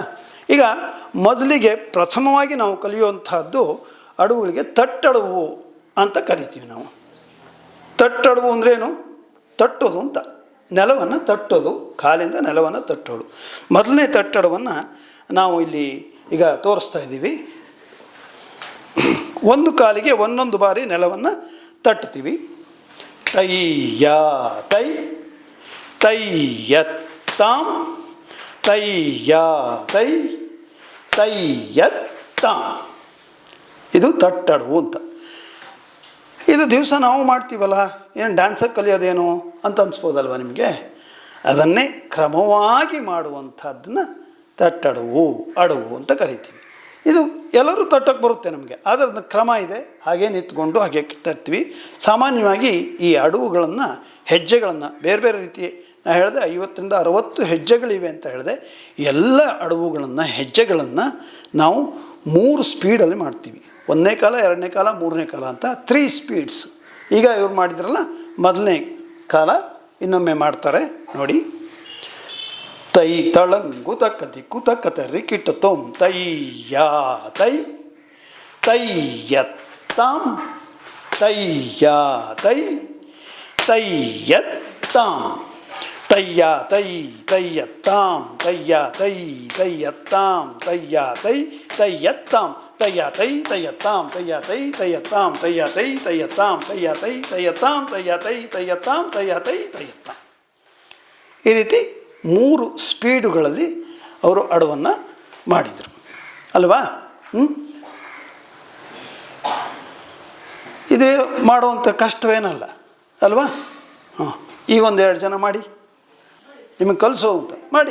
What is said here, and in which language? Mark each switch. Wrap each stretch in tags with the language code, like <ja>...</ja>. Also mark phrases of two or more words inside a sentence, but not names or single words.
<kn>ಈಗ ಮೊದಲಿಗೆ ಪ್ರಥಮವಾಗಿ ನಾವು ಕಲಿಯುವಂಥದ್ದು ಅಡವುಗಳಿಗೆ ತಟ್ಟಡವು ಅಂತ ಕರಿತೀವಿ ನಾವು. ತಟ್ಟಡವು ಅಂದ್ರೇನು? ತಟ್ಟೋದು ಅಂತ, ನೆಲವನ್ನು ತಟ್ಟೋದು, ಕಾಲಿಂದ ನೆಲವನ್ನು ತಟ್ಟೋದು. ಮೊದಲನೇ ತಟ್ಟಡವನ್ನು ನಾವು ಇಲ್ಲಿ ಈಗ ತೋರಿಸ್ತಾ ಇದ್ದೀವಿ. ಒಂದು ಕಾಲಿಗೆ ಒಂದೊಂದು ಬಾರಿ ನೆಲವನ್ನು ತಟ್ತೀವಿ. ತೈ ಯಾ ತೈ, ತೈ ಯತ್ತಾಂ, ತೈ ಯಾ ತೈ, ತೈ ಯತ್ತಾಂ. ಇದು ತಟ್ಟಡವು ಅಂತ. ಇದು ದಿವಸ ನಾವು ಮಾಡ್ತೀವಲ್ಲ, ಏನು ಡ್ಯಾನ್ಸಾಗಿ ಕಲಿಯೋದೇನು ಅಂತ ಅನಿಸ್ಬೋದಲ್ವ ನಿಮಗೆ? ಅದನ್ನೇ ಕ್ರಮವಾಗಿ ಮಾಡುವಂಥದ್ದನ್ನ ತಟ್ಟಡವು, ಅಡವು ಅಂತ ಕರಿತೀವಿ. ಇದು ಎಲ್ಲರೂ ತಟ್ಟಕ್ಕೆ ಬರುತ್ತೆ ನಮಗೆ, ಆದರೆ ಅದನ್ನ ಕ್ರಮ ಇದೆ. ಹಾಗೆ ನಿಂತ್ಕೊಂಡು ಹಾಗೆ ತರ್ತೀವಿ. ಸಾಮಾನ್ಯವಾಗಿ ಈ ಅಡವುಗಳನ್ನು, ಹೆಜ್ಜೆಗಳನ್ನು ಬೇರೆ ಬೇರೆ ರೀತಿ, ನಾನು ಹೇಳಿದೆ 50ರಿಂದ 60 ಹೆಜ್ಜೆಗಳಿವೆ ಅಂತ ಹೇಳಿದೆ. ಎಲ್ಲ ಅಡವುಗಳನ್ನು, ಹೆಜ್ಜೆಗಳನ್ನು ನಾವು 3 ಸ್ಪೀಡಲ್ಲಿ ಮಾಡ್ತೀವಿ. 1ನೇ ಕಾಲ, 2ನೇ ಕಾಲ, 3ನೇ ಕಾಲ ಅಂತ 3 ಸ್ಪೀಡ್ಸ್. ಈಗ ಇವ್ರು ಮಾಡಿದ್ರಲ್ಲ, ಮೊದಲನೇ ಕಾಲ ಇನ್ನೊಮ್ಮೆ ಮಾಡ್ತಾರೆ ನೋಡಿ. ತೈ ತಳಂಗು ತಕ್ಕತಿ ಕುತಕತ ರಿಕಿಟ ತೊಂ ತೈ ಯಾ ತೈ, ತೈ ಯತ್ತಾಂ, ತೈ ಯಾ ತೈ, ತೈ ಯತ್ತಾಂ. ತಯ್ಯ ತೈ ತಯ್ಯತ್ತಾಂ ತಯ್ಯ ತೈ ತಯ್ಯತ್ತಾಂ ತಯ್ಯ ತೈ ತಯ್ಯತ್ತಾಂ ತಯ್ಯ ತೈ ತಯ್ಯತ್ತಾಂ ತಯ್ಯ ತೈ ತಯ್ಯತ್ತಾಂ ತಯ್ಯ ತೈ ತಯ್ಯತ್ತಾಂ ತಯ್ಯ ತೈ ತಯ್ಯತ್ತಾಂ ತಯ್ಯ ತೈ ತಯ್ಯತ್ತಾಂ ತಯ್ಯ ತೈ ತಯ್ಯತ್ತಾಂ. ಈ ರೀತಿ 3 ಸ್ಪೀಡುಗಳಲ್ಲಿ ಅವರು ಅಡವನ್ನು ಮಾಡಿದರು ಅಲ್ವಾ. ಇದೇ ಮಾಡುವಂಥ ಕಷ್ಟವೇನಲ್ಲ ಅಲ್ವಾ. ಹಾಂ, ಈಗ 1-2 ಜನ ಮಾಡಿ, ನಿಮಗೆ ಕಲಿಸೋ ಅಂತ ಮಾಡಿ.</kn>